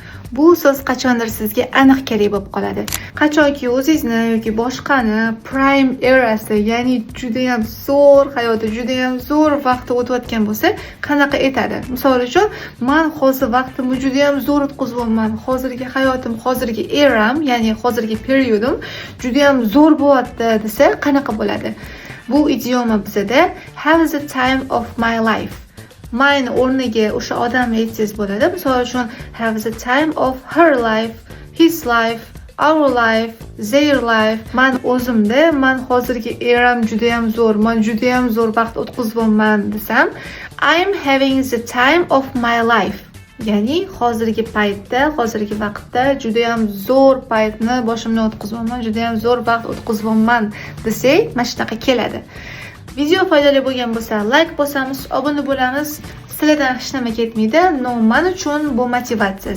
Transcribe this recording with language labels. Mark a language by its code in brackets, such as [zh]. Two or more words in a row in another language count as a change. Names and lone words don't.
[uz] Bu so'z qachondir sizga aniq kerak bo'lib qoladi. Qachonki o'zingizni yoki boshqani prime erasi, ya'ni juda ham zo'r hayoti, juda ham zo'r vaqti o'tayotgan bo'lsa, qanaqa etadi? Misol uchun, men hozir vaqtimni juda ham zo'r o'tkazyapman. Hozirgi hayotim, hozirgi eram, ya'ni hozirgi periodim juda ham zo'r bo'lyapti desa, qanaqa bo'ladi? Bu idioma bizda [en] have the time of my life. [uz] Mine o'rniga o'sha odamni aytsangiz bo'ladi. Misol uchun [en] have the time of her life, his life, our life, their life. [uz] Men o'zimda, men hozirgi eram juda ham zo'r, men juda ham zo'r vaqt o'tkazyapman desam, [en] I'm having the time of my life. [uz] Ya'ni hozirgi paytda, hozirgi vaqtda juda ham zo'r paytni boshimdan o'tkazyapman, juda ham zo'r vaqt o'tkazyapman desak, mana shunaqa keladi. Video foydali bo'lgan bo'lsa, like bosamiz, obuna bo'lamiz. Sizlardan hech nima ketmaydi. Men uchun bu motivatsiya.